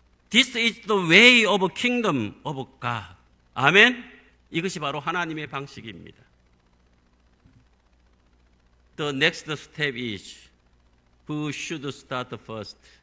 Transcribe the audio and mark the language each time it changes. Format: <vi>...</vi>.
<en>This is the way of kingdom of God.</en> <ko>아멘? 이것이 바로 하나님의 방식입니다.</ko> <en>The next step is who should start first?</en>